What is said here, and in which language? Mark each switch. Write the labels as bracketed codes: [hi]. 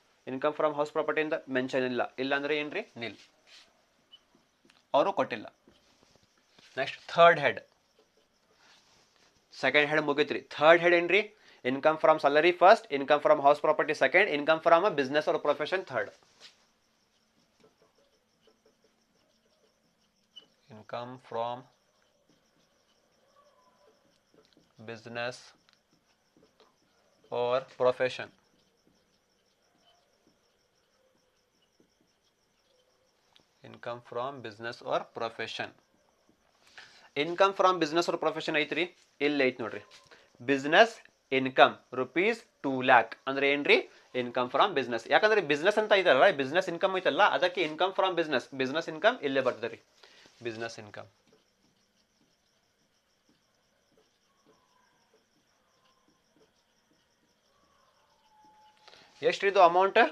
[kn] Income from house property ಅಂತ mention ಇಲ್ಲ. ಇಲ್ಲ ಅಂದ್ರೆ ಏನ್ರಿ ನಿಲ್, ಅವರು ಕೊಟ್ಟಿಲ್ಲ. Next third head, second head ಮುಗಿತ್ರಿ. Third head ಏನ್ರಿ? [en] Income from salary first, income from house property second, income from a business or profession third. Income from business or profession. Income from business or profession. Income from business or profession [kn] ಐತ್ರಿ, ಇಲ್ಲಿ ಐತ್ ನೋಡ್ರಿ. Business income rupees 2 lakh ಅಂದ್ರೆ ಏನ್ರಿ? Income from business. ಯಾಕಂದ್ರೆ business ಅಂತ ಐತಲ್ಲ, business income ಐತಲ್ಲ, ಅದಕ್ಕೆ income from business, business income ಇಲ್ಲೇ ಬರ್ತದೆ. Business income ಎಷ್ಟ್ರಿದು amount?